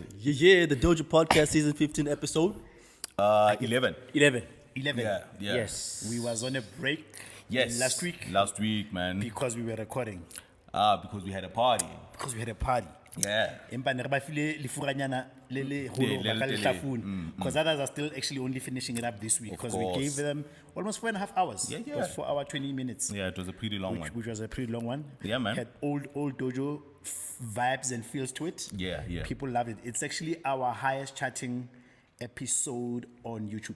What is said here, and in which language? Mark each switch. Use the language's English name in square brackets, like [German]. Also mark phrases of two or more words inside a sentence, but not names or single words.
[English] Yeah, the Dojo Podcast Season 15 episode 11. 11. 11. Yeah. Yes. We was on a break Yes. Last week, man. because we were recording. Because we had a party. Because we had a party. Yeah. [Southern Sotho] Empa ne re ba file lefuranyana le le holo ba ka le hlafuna. [English] Because others are still actually only finishing it up this week. Because we course. gave them almost 4.5 hours. Yeah, It yeah. was 4 hours, 20 minutes. Yeah, it was a pretty long one. Which was a pretty long one. Yeah, man. Had old Dojo vibes and feels to it. Yeah, yeah. People loved it. It's actually our highest chatting episode on YouTube.